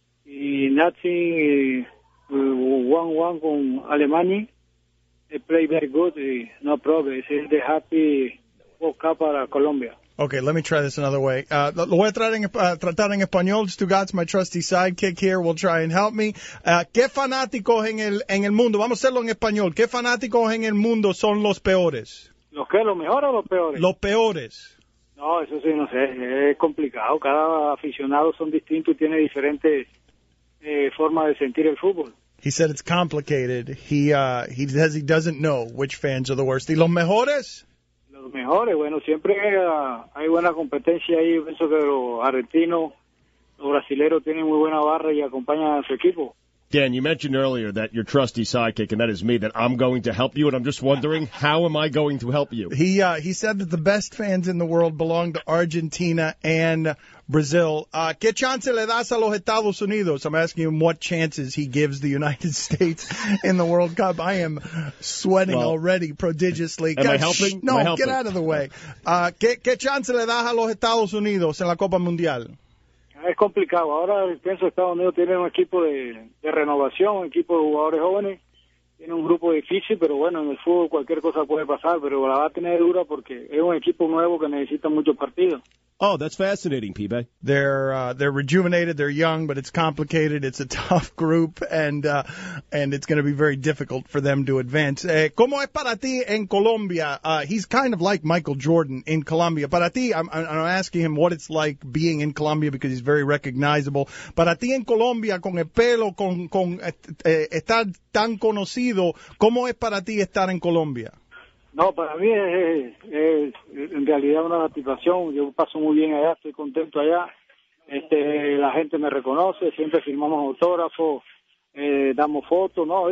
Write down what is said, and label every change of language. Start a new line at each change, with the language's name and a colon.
English: Nothing 1-1
Spanish: con Alemania.
English: They play very good. No problem. It's the happy World Cup for Colombia. Okay, let me try this another way.
Spanish: Lo voy a tratar en español.
English: Stugatz, my trusty sidekick here, will try and help me.
Spanish: ¿Qué fanáticos en el mundo? Vamos a hacerlo en español. ¿Qué fanáticos en el mundo son los peores? ¿Los qué? ¿Los mejores o los peores? Los peores. No, eso sí, no sé. Es complicado. Cada aficionado son distintos y tiene diferentes formas de sentir el fútbol.
English: He said it's complicated. He says he doesn't know which fans are the worst.
Spanish: ¿Y los mejores? Los mejores, bueno, siempre hay buena competencia ahí. Yo pienso que los argentinos, los brasileros tienen muy buena barra y acompañan a su equipo.
English: Dan, you mentioned earlier that your trusty sidekick, and that is me, that I'm going to help you, and I'm just wondering, how am I going to help you? He said that the best fans in the world belong to Argentina and Brazil.
Spanish: ¿Qué chance le das a los Estados Unidos?
English: I'm asking him what chances he gives the United States in the World Cup. I am sweating already prodigiously. Am I helping? No, am I helping? Get out of the way.
Spanish: ¿Qué chance le das a los Estados Unidos en la Copa Mundial? Es complicado. Ahora pienso que Estados Unidos tiene un equipo de renovación, un equipo de jugadores jóvenes. Tiene un grupo difícil, pero bueno, en el fútbol cualquier cosa puede pasar, pero la va a tener dura porque es un equipo nuevo que necesita muchos partidos.
English: Oh, that's fascinating, P-Bay. They're rejuvenated, they're young, but it's complicated. It's a tough group, and it's going to be very difficult for them to advance.
Spanish: ¿Cómo es para ti en Colombia?
English: He's kind of like Michael Jordan in Colombia.
Spanish: Para ti,
English: I'm asking him what it's like being in Colombia because he's very recognizable.
Spanish: Para ti en Colombia, con el pelo, con estar tan conocido, ¿cómo es para ti estar en Colombia? No, para mí es en realidad una satisfacción. Yo paso muy bien allá, estoy contento allá. La gente me reconoce, siempre firmamos autógrafos, damos fotos, ¿no?